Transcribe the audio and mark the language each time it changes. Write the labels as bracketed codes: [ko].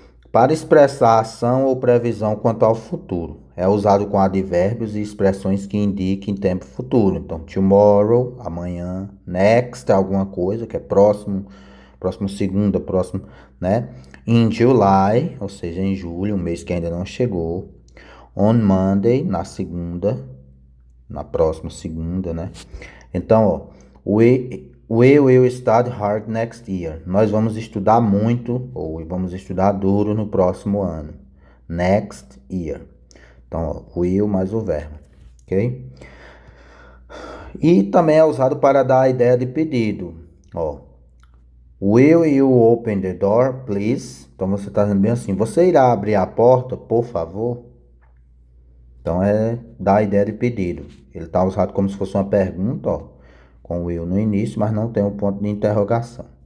[pt] Para expressar ação ou previsão quanto ao futuro, é usado com advérbios e expressões que indiquem tempo futuro. Então, tomorrow, amanhã, next, alguma coisa que é próximo, próximo segunda, próximo, né? [en] In July, [pt] ou seja, em julho, um mês que ainda não chegou. [en] On Monday, [pt] na segunda, na próxima segunda, né? Então, ó, [en] we will study hard next year. [pt] Nós vamos estudar muito, ou vamos estudar duro no próximo ano. [en] Next year. [pt] Então, ó, will mais o verbo, ok? E também é usado para dar a ideia de pedido, ó. [en] Will you open the door, please? [pt] Então você está dizendo bem assim, você irá abrir a porta, por favor? Então é dar a ideia de pedido. Ele está usado como se fosse uma pergunta, ó, com o will no início, mas não tem um ponto de interrogação.